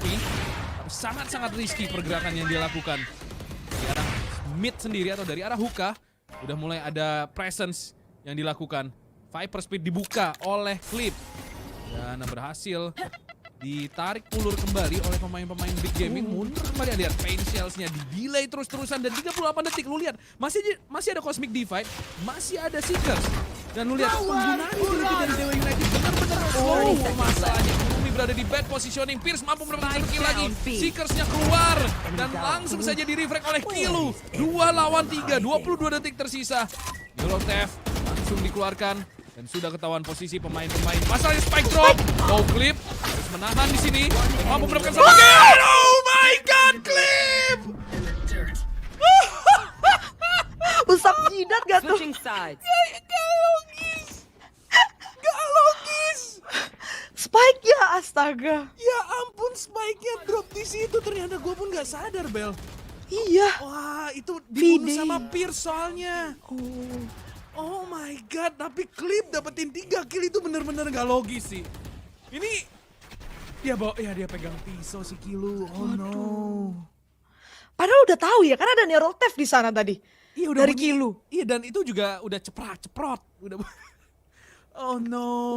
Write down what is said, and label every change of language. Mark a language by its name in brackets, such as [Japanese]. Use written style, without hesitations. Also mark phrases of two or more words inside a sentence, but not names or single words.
[Indonesian] Tapi sangat-sangat risky pergerakan yang dia lakukan. Dari arah mid sendiri atau dari arah Hookah. Udah mulai ada presence yang dilakukan. Viper Speed dibuka oleh Clip. Dan berhasil ditarik ulur kembali oleh pemain-pemain Big Gaming. Mundur kembali, lihat pain shells-nya di-delay terus-terusan. Dan 38 detik, lu lihat masih ada Cosmic Divide, masih ada Seekers. Dan lu lihat penggunaan utility dari Dewa United benar-benar slow. Masalahnya Kurumi berada di [English] bad positioning. [Indonesian] Pierce mampu mendapatkan kill lagi. Seekers-nya keluar dan langsung saja di-refrag oleh Kilu. 2 lawan 3, 22 detik tersisa. Yellow Theft langsung dikeluarkan. Dan sudah ketahuan posisi pemain-pemain. Masalahnya Spike drop. No Clip harus menahan di sini. Mampu mendapatkan satu kill. [English] Oh my god, [Indonesian] Clip! Usap jidat gak tuh? [English] Switching sides. [Indonesian] Gak logis. Gak logis. Spike ya, astaga. Ya ampun, Spike-nya drop di situ. Ternyata gue pun gak sadar, Bel. Iya. Wah, itu dibunuh Vide. sama Pierce soalnya. [English] Oh my god, [Indonesian] tapi Clip dapetin 3 kill itu bener-bener gak logis sih. Ini dia dia pegang pisau si Kilu. [English] Oh no. [Indonesian] Padahal udah tahu ya, kan ada Neural Theft di sana tadi. Iya Dari bunyi. Kilu. Iya, dan itu juga udah ceprot. Udah. [English] Oh no.